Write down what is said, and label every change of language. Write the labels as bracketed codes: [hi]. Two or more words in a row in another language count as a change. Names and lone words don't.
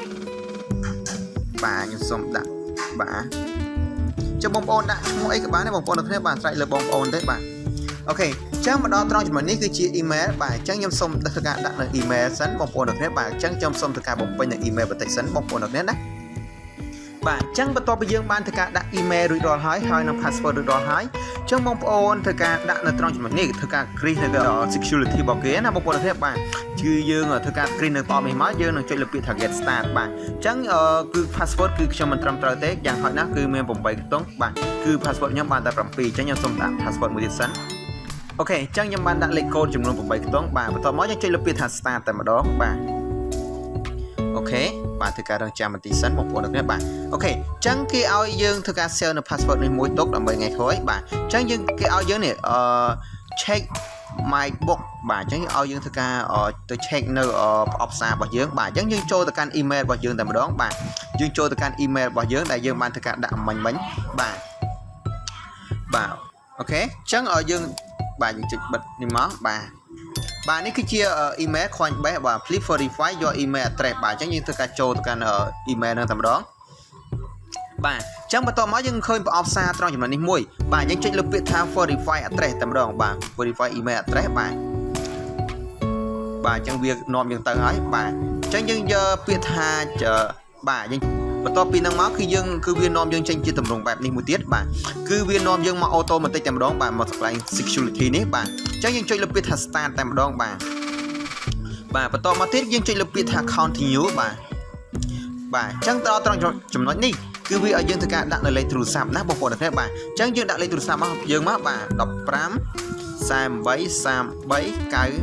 [km] ខ្ញុំសូមដាក់បាទចុះបងប្អូនដាក់ឈ្មោះអីក៏បានដែរបងប្អូនទាំងគ្នាបាទស្រេចលើបងប្អូនទេបាទអូខេអញ្ចឹងមកដល់ត្រង់ចំណុចនេះគឺជា email បាទអញ្ចឹងខ្ញុំសូមធ្វើការដាក់នៅ email សិនបងប្អូនទាំងគ្នាបាទអញ្ចឹងខ្ញុំសូមធ្វើការបំពេញនៅ email បន្តិចសិនបងប្អូនទាំងគ្នាណាបាទ អញ្ចឹងបន្ទាប់ពីយើងបានធ្វើការដាក់ email រួចរាល់ហើយនឹង password រួចរាល់ហើយអញ្ចឹងបងប្អូនធ្វើការដាក់នៅត្រង់ចំណុចនេះធ្វើការ create នៅ security របស់គេណាបងប្អូនទាំងគ្នាបាទគឺយើងធ្វើការ create នៅតនេះ មកយើងនឹងចុចលើពាក្យថា [en] get start [km] បាទអញ្ចឹងគឺ password គឺខ្ញុំមិនត្រឹមត្រូវទេយ៉ាងហោចណាស់គឺមាន8ខ្ទង់បាទគឺ password ខ្ញុំបានតែ7អញ្ចឹងខ្ញុំសូម ដាក់ password មួយទៀតសិនអូខេអញ្ចឹងខ្ញុំបានដាក់លេខកូដចំនួន8ខ្ទង់បាទបន្ទាប់មកយើងចុចលើពាក្យថា start តែម្ដងបាទអូខេបាទធ្វើការរងចាំបន្តិចសិនបងប្អូនទាំងគ្នាបាទអូខេអញ្ចឹងគេឲ្យយើងធ្វើការ share នៅ password នេះមួយទុកដើម្បីថ្ងៃក្រោយបាទអញ្ចឹងគេឲ្យយើងនេះ [en] check my book [km] បាទអញ្ចឹងឲ្យយើងធ្វើការទៅ check នៅប្រអប់សាររបស់យើងបាទអញ្ចឹងយើងចូលទៅកាន់ email របស់យើងតែម្ដងបាទយើងចូលទៅកាន់ email របស់យើងដែលយើងបានធ្វើការដាក់មិញបាទ អូខេអញ្ចឹងឲ្យយើងបាទយើងចុចបិទនេះមកបាទនេះគឺជា email Coinbass បាទ [en] please verify your email address [km] បាទអញ្ចឹងយើងធ្វើការចូលទៅកាន់ email ហ្នឹងតែម្ដងបាទអញ្ចឹងបន្ទាប់មកយើងឃើញ ប្រអប់សារត្រង់ចំណុចនេះមួយបាទយើងចុចលើពាក្យថា [en] verify address [km] តែម្ដងបាទ [en] verify email address [km] បាទអញ្ចឹងវានាំយើងទៅហើយ បាទអញ្ចឹងយើងយកពាក្យថាបាទយើងបន្ទាប់ពីហ្នឹងមកគឺវានាំយើងចេញជាទម្រង់បែបនេះមួយទៀតបាទគឺវានាំយើងមក automatic តែម្ដងបាទមកកន្លែង security នេះបាទអញ្ចឹងយើងចុចលើពាក្យថា start តែម្ដងបាទបន្ទាប់មកទៀតយើងចុចលើពាក្យថា continue បាទអញ្ចឹងដល់ត្រង់ចំណុចនេះគឺវាឲ្យយើងធ្វើការដាក់នៅលេខទូរស័ព្ទណាបងប្អូនទាំងគ្នាបាទអញ្ចឹងយើងដាក់លេខទូរស័ព្ទមកយើងមកបាទ15 38 33